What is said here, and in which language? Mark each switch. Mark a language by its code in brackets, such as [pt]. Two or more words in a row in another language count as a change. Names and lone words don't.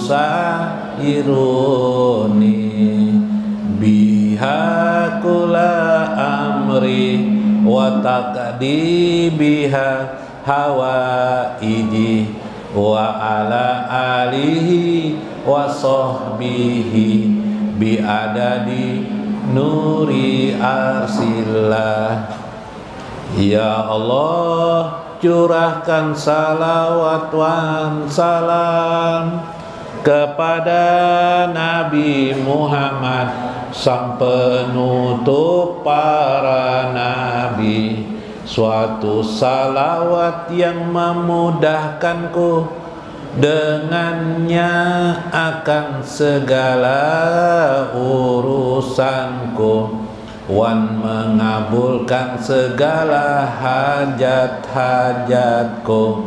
[ar] تيسرني بها كل أمري وتقضي بها حوائجي وعلى آله وصحبه بعدد نور عرش الله. يا الله, [id] curahkan salawat wan salam kepada Nabi Muhammad, sang penutup para nabi. Suatu salawat yang memudahkanku dengannya akan segala urusanku, wan mengabulkan segala hajat-hajatku.